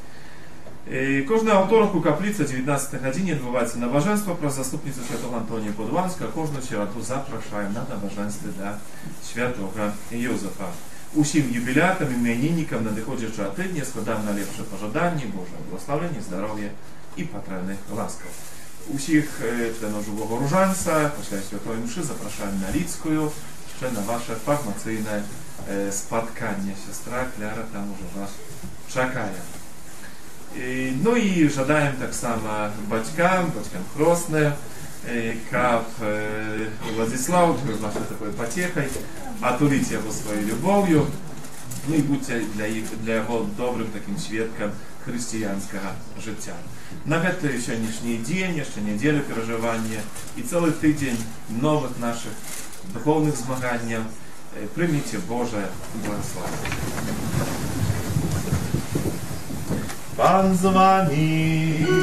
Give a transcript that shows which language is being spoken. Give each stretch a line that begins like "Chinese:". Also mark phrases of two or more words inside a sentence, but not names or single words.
Belarusian: Кожны аўторак у капліцы 19 гадзіне адбываецца набажэнства праз заступніцу святого Антонія Падуанска, кожную сераду запрашаем на набажэнстве да святого Йозафа. Усім юбілятам, імяніннікам надыходзячага тыдня складаем найлепшыя пажаданні, Божае благословення, здароўя і патрэбных ласкаў.
Ukrainian: Усіх членаў живого ружанца після святої мши запрошаємо на Лідську, ще на ваше фармаційне споткання. Сестра Кляра там уже вас чекає. Ну і жадаємо так само батькам хрестним,
Russian: каб Владислав был вашей такой потехой, отулите его своей любовью, ну и будьте для его добрым таким
Ukrainian: свідком християнского життя.
Belarusian: На гэты сённяшні дзень, яшчэ нядзелю перажывання і цэлы тыдзень новых наших духовных змаганняў прыміце Божае благословение.
Ukrainian: Пан з вами.